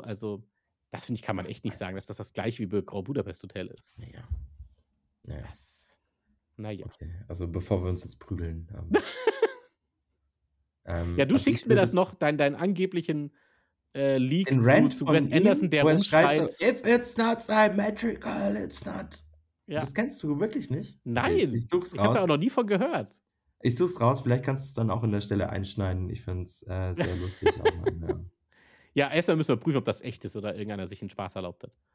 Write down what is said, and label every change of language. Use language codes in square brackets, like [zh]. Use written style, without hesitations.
[de] Also das, finde ich, kann man echt nicht sagen, dass das gleiche wie bei Grand Budapest Hotel ist. Naja. Das, naja. Okay. Also bevor wir uns jetzt prügeln. ja, du schickst mir das noch, deinen angeblichen Leak zu Wes Anderson, der rumschreit. [en] So, if it's not symmetrical, it's not. [de] Ja. Das kennst du wirklich nicht? Nein, okay, ich such's Ich hab da auch noch nie von gehört. Ich such's raus, vielleicht kannst du es dann auch in der Stelle einschneiden. Ich find's sehr lustig. Auch mal, ja. Ja, erstmal müssen wir prüfen, ob das echt ist oder irgendeiner sich einen Spaß erlaubt hat.